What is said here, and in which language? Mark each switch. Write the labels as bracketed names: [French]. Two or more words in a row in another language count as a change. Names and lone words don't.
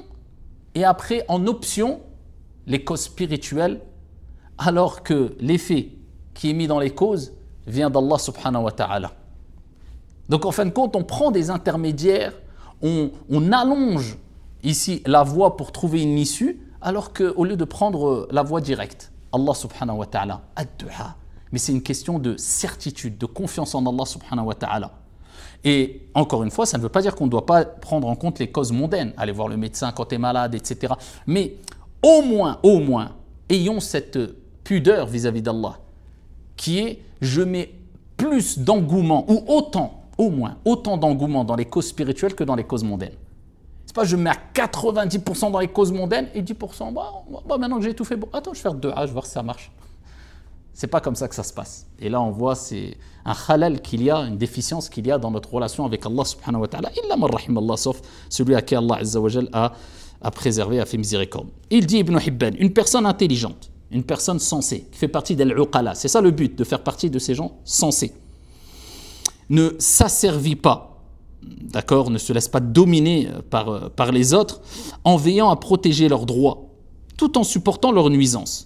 [French] Et après, en option, les causes spirituelles, alors que l'effet qui est mis dans les causes vient d' [Arabic] الله سبحانه وتعالى. [French] Donc en fin de compte, on prend des intermédiaires, on allonge ici la voie pour trouver une issue, alors qu'au lieu de prendre la voie directe, [Arabic] الله سبحانه وتعالى، الدعاء. [French] Mais c'est une question de certitude, de confiance en [Arabic] الله سبحانه وتعالى. [French] Et encore une fois, ça ne veut pas dire qu'on ne doit pas prendre en compte les causes mondaines, aller voir le médecin quand tu es malade, etc. Mais au moins, ayons cette pudeur vis-à-vis d'Allah, qui est, je mets plus d'engouement, ou autant d'engouement dans les causes spirituelles que dans les causes mondaines. C'est pas je mets à 90% dans les causes mondaines et 10%, maintenant que j'ai tout fait, attends, je vais faire 2 A, je vais voir si ça marche. C'est pas comme ça que ça se passe. Et là, on voit, c'est un khalal qu'il y a, une déficience qu'il y a dans notre relation avec [Arabic] الله سبحانه وتعالى. إلا من رحم الله, [French] sauf celui à qui [Arabic] الله عز وجل [French] a a préservé, a fait miséricorde. Il dit Ibn Hibban, une personne intelligente, une personne sensée, qui fait partie d'Al-Uqala, c'est ça le but, de faire partie de ces gens sensés, ne s'asservit pas, d'accord, ne se laisse pas dominer par les autres, en veillant à protéger leurs droits, tout en supportant leurs nuisances.